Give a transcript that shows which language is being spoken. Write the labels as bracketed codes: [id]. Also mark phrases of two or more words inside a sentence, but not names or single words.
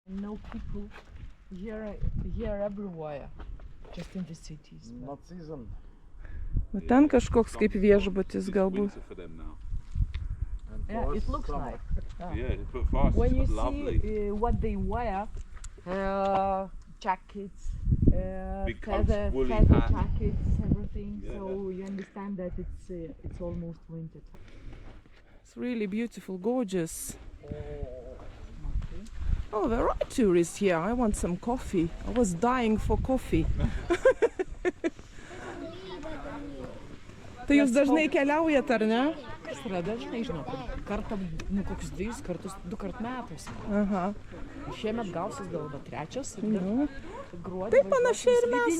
[en] I know people here everywhere, just in the cities. Not season. [lt] O ten kažkoks kaip viešbutis galbūt. [en] Yeah, it looks like. Yeah, but for us When you it's see lovely. what they wear, jackets, Big coats, feather woolly hat. jackets, everything. Yeah. So you understand that it's almost winter. It's really beautiful, gorgeous. Oh, there are tourists here. I want some coffee. I was dying for coffee. [lt] Tai jūs dažnai keliaujat, ar ne? Kas yra dažnai, žinok, kartą, kokius 2 kartus, 2 kart metuose. Aha. Šiemet gausis gal 3. Nu. Gruodį. Tai panašiai ir mes.